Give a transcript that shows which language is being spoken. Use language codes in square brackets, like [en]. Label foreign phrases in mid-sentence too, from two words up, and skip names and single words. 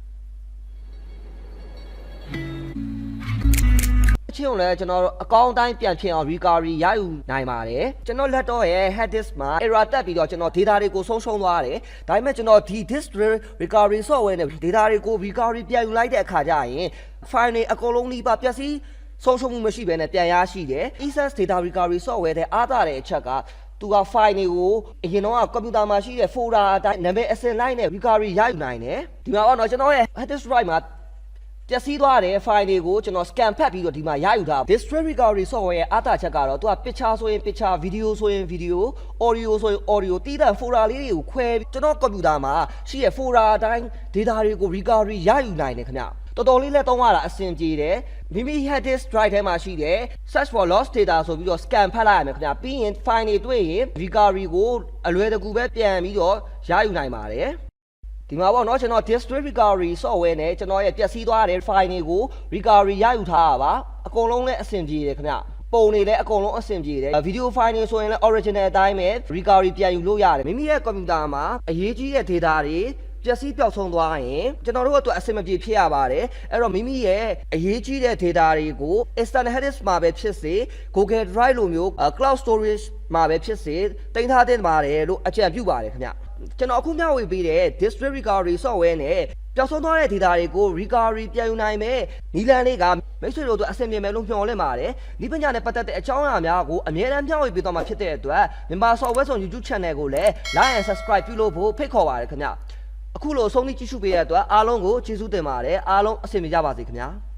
[my] ချင်းကိုလည်းကျွန်တော်အကောင့်တိုင်းပြန်ဖြစ်အောင် recovery ရယူနိုင်ပါတယ်ကျွန်တော် laptop ရဲ့ [en] hard disk [my] မှာ error တက်ပြီးတော့ကျွန်တော် data တွေကိုဆုံးရှုံးသွားတယ်ဒါပေမဲ့ကျွန်တော်ဒီ [en] disk recovery software [my] နဲ့ data တွေကို recovery ပြန်ယူလိုက်တဲ့အခါကျရင် file တွေအကုန်လုံးကြီးပါပျက်စီးဆုံးရှုံးမှုမရှိဘဲနဲ့ပြန်ရရှိတယ် [en] effortless data recovery software [my] တဲ့အားသာတဲ့အချက်ကသူက file တွေကိုအရင်တော့ကွန်ပျူတာမှာရှိတဲ့ folder အတိုင်းနာမည်အစဉ်လိုက်နဲ့ recovery ရ ယူနိုင်တယ်ဒီမှာတော့ကျွန်တော်ရဲ့ [en] hard disk drive [my] မှာပျက်စီးသွားတဲ့ file တွေကိုကျွန်တော် scan ဖတ်ပြီးတော့ဒီမှာရယူထား [en] district recovery software [my] ရဲ့အားသာချက်ကတော့သူက picture ဆိုရင် [en] picture video [my] ဆိုရင် [en] video audio [my] ဆိုရင် audio တီးတဲ့ folder လေးတွေကိုခွဲကျွန်တော်ကွန်ပျူတာမှာရှိတဲ့ folder အတိုင်း data တွေကို recovery ရယူနိုင် တယ်ခင်ဗျတော်တော်လေးလည်းသုံးရတာအဆင်ပြေတယ်မိမိ [en] hard disk drive [my] ထဲမှာရှိတဲ့ [en] search for lost data [my] ဆိုပြီးတော့ scan ဖတ်လိုက်ရမယ်ခင်ဗျပြီးရင် file တွေတွေ့ရင် recovery ကိုအလွယ်တကူပဲပြန်ပြီးတော့ရယူနိုင်ပါတယ်ဒီမှာပေါ့နော် ကျွန်တော် [en] district recovery software [my] နဲ့ကျွန်တော်ရဲ့ပျက်စီးသွားတဲ့ file တွေကို recovery ရယူထားတာပါအကုန်လုံးလည်းအဆင်ပြေတယ်ခင်ဗျပုံတွေလည်းအကုန်လုံးအဆင်ပြေတယ် [en] video file [my] တွေဆိုရင်လည်း original အတိုင်းပဲ recovery ပြန်ယူလို့ရတယ်မိမိရဲ့ computer မှာအရေးကြီးတဲ့ data တွေပျက်စီးပျောက်ဆုံးသွားရင်ကျွန်တော်တို့အတွက်အဆင်မပြေဖြစ်ရပါတယ်အဲ့တော့မိမိရဲ့အရေးကြီးတဲ့ data တွေကို [en] external hard disk [my] မှာပဲဖြစ်စေ Google Drive လိုမျိုး [en] cloud storage [my] မှာပဲဖြစ်စေတင်ထားသင့်ပါတယ်လို့အကြံပြုပါတယ်ခင်ဗျကျွန်တော်အခုမျှဝေပေးတဲ့ [en] district recovery software [my] နဲ့ပျောက်ဆုံးသွားတဲ့ data တွေကို recovery ပြန်ယူနိုင်မယ်နီလန်လေးကမိတ်ဆွေတို့အဆင်ပြေမယ်လို့မျှော်လင့်ပါတယ်ဒီပညာနဲ့ပတ်သက်တဲ့အကြောင်းအရာများကိုအမြဲတမ်းမျှဝေပေးသွားမှာဖြစ်တဲ့အတွက်မြန်မာ software ဆောင် YouTube channel ကိုလည်း [en] like and subscribe [my] ပြုလုပ်ဖို့ဖိတ်ခေါ်ပါတယ်ခင်ဗျအခုလိုအဆုံးထိကြည့်ရှုပေးတဲ့အတွက်အားလုံးကိုကျေးဇူးတင်ပါတယ်အားလုံးအဆင်ပြေကြပါစေခင်ဗျာ